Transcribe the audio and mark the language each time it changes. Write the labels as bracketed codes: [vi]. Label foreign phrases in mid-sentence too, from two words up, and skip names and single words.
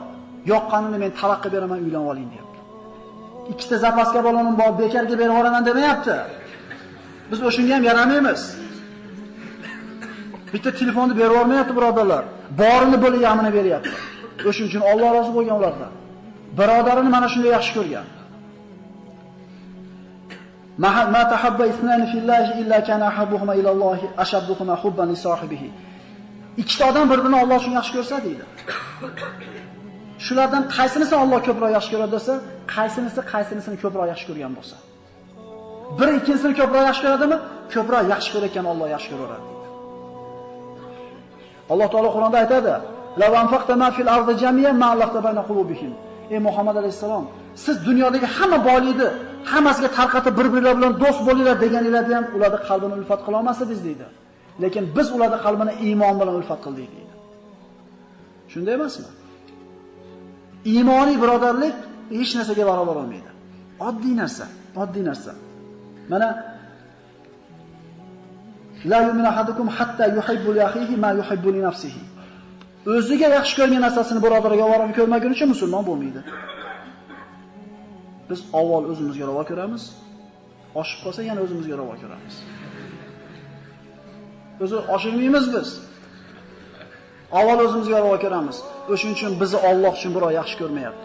[uz] Yoqqanini men talaqqa beraman, uylanib oling deyapti. Ikkita zapaska balonim bor, bekarga berib yuboraman demayapti. Biz o'shunga ham yaramaymiz. Bitta telefonni berib yubormayapti birodarlar. Borini bo'lib yamini beryapti. O'shuning uchun Alloh rozi bo'lgan ulardan. Birodarini mana shunday yaxshi ko'rgan. [ar] ما تحاب اثنان في الله إلا كان أحبهما إلى الله أشدهما حبا لصاحبه. [uz] Ikkita odam bir-birini Alloh uchun yaxshi ko'rsa deydi. Shulardan qaysinisi Alloh ko'proq yaxshi ko'radi desa, qaysinisini ko'proq yaxshi ko'rgan bo'lsa. Bir ikkinchisini ko'proq yaxshi ko'radimi? Ko'proq yaxshi ko'rayotgan Alloh yaxshi ko'radi deydi. Alloh taolo Qur'onda aytadi: [ar] "لو أنفقت ما في الأرض جميعا ما ألفت بين قلوبهم." [uz] Ey Muhammad alayhisalom, siz dunyodagi hamma boylikni hammasiga tarqatib bir-birlar bilan do'st bo'linglar deganingizda ham ularning qalbini ulfat qila olmasdingiz deydi. Lekin biz ularning qalbini iymon bilan ulfat qildik deydi. Shunday emasmi? Iymoniy birodarlik hech narsaga barobar olmaydi. Oddiy narsa. [ar] Mana لا يؤمن أحدكم حتى يحب لأخيه ما يحب لنفسه. [uz] O'ziga yaxshi ko'rgan narsasini birodariga ravo ko'rmagunicha musulmon bo'lmaydi. Biz avval o'zimizga ravo ko'ramiz, oshib qolsa yana o'zimizga ravo ko'ramiz. O'zi oshirmaymiz biz. Avval o'zimizga ravo ko'ramiz. O'shuning uchun bizni Alloh uchun birov yaxshi ko'rmayapti.